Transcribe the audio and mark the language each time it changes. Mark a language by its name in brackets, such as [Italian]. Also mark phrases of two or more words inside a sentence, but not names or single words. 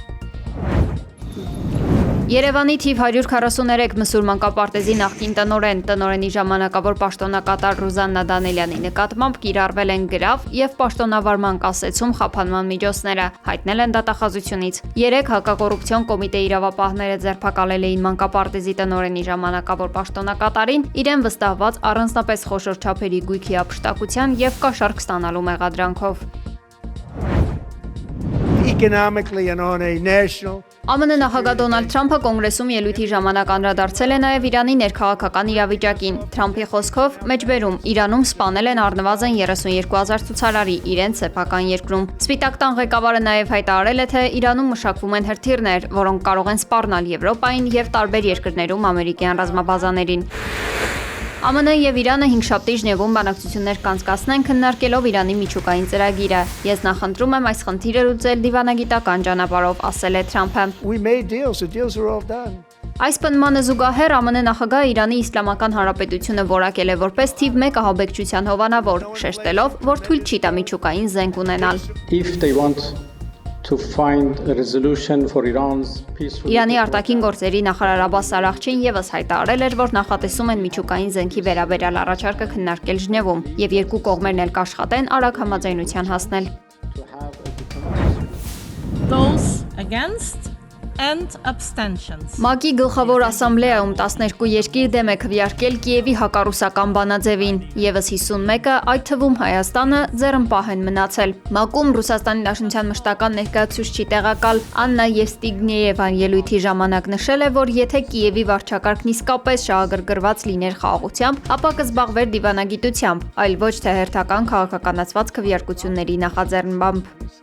[Armenian] Երևանի թիվ 143 մսուր մանկապարտեզի նախկին տնօրենի ժամանակավոր պաշտոնակատար Ռուզաննա Դանելյանի նկատմամբ կիրառվել են գրավ եւ պաշտոնավարման կասեցում խափանման միջոցները, հայտնել են դատախազությունից։ 3 հակակոռուպցիոն կոմիտեի իրավապահները ձերբակալել էին մանկապարտեզի տնօրենի ժամանակավոր պաշտոնակատարին իրեն վստահված առանձնապես խոշոր չափերի գույքի ապշտակության եւ կաշառք ստանալու մեղադրանքով։ [English] Economically and on a national [Armenian] ԱՄՆ նախագահ Դոնալդ Թրամփը կոնգրեսում ելույթի ժամանակ անդրադարձել է նաև Իրանի ներքաղաքական իրավիճակին։ Թրամփի խոսքով մեջբերում Իրանում սպանել են առնվազն 32,000 ցուցարարի իրենց սեփական երկրում։ Սպիտակ տան ղեկավարը նաև հայտարարել է, թե Իրանում մշակվում են հրթիռներ, որոնք կարող են սպառնալ Եվրոպային եւ տարբեր երկրներում ամերիկյան ռազմաբազաներին։ ԱՄՆ եւ Իրանը հինգշաբթի Ժնևում բանակցություններ կանցկացնեն քննարկելով Իրանի միջուկային ծրագիրը։ Ես նախընտրում եմ այս խնդիրը լուծել դիվանագիտական ճանապարհով, ասել է Թրամփը։ [English] we made deals, the deals are all done. [Armenian] Այս պնդմանը զուգահեռ ԱՄՆ նախագահը Իրանի Իսլամական Հանրապետությունը որակել է որպես թիվ 1 ահաբեկչության հովանավոր, շեշտելով, որ թույլ չի տա միջուկային զենք ունենալ։ [English] If they want to find a resolution for Iran's peaceful [Armenian] Իրանի արտաքին գործերի նախարար Աբբաս Արաղչին եւս հայտարարել էր, որ նախատեսում են միջուկային զենքի վերաբերյալ առաջարկը քննարկել Ժնևում եւ երկու կողմերն էլ կաշխատեն արագ համաձայնության հասնել։ [English] Those against and abstentions. [Armenian] ՄԱԿ-ի գլխավոր ասամբլեայում 12 երկիր դեմ է քվեարկել Կիևի հակառուսական բանաձևին, եւս 51-ը, այդ թվում Հայաստանը, ձեռնպահ են մնացել։ ՄԱԿ-ում Ռուսաստանի Դաշնության մշտական ներկայացուցիչի տեղակալ Աննա Եվստիգնեևան ելույթի ժամանակ նշել է, որ եթե Կիևի վարչակարգն իսկապես շահագրգռված լիներ խաղաղությամբ, ապա կզբաղվեր դիվանագիտությամբ, այլ ոչ թե հերթական քաղաքականացված քվեարկությունների նախաձեռնմամբ։